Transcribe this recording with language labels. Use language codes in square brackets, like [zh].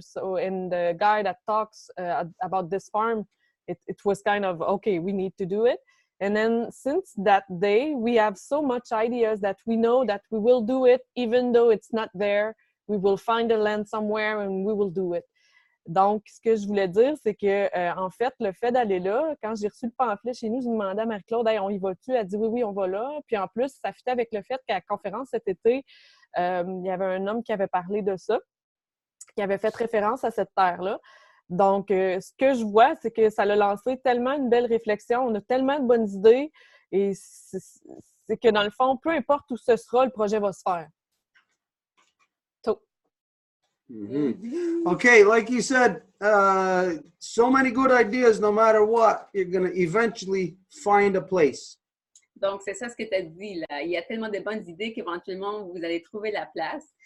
[en] So, and the guy that talks about this farm, it was kind of, okay, we need to do it. And then since that day, we have so much ideas that we know that we will do it, even though it's not there. We will find a land somewhere and we will do it. [fr] Donc, ce que je voulais dire, c'est que, en fait, le fait d'aller là, quand j'ai reçu le pamphlet chez nous, je demandais à Marie-Claude, hey, on y va-tu? Elle dit oui, on va là. Puis en plus, ça fitait avec le fait qu'à la conférence cet été, il y avait un homme qui avait parlé de ça, qui avait fait référence à cette terre-là. Donc, ce que je vois, c'est que ça a lancé tellement une belle réflexion, on a tellement de bonnes idées, et c'est que dans le fond, peu importe où ce sera, le projet va se faire. Mm-hmm. [en] Okay, like you said, so many good ideas, no matter what, you're going to eventually find a place. [fr] Donc, c'est ça ce que tu as dit, là. Il y a tellement de bonnes idées qu'éventuellement, vous allez trouver la place.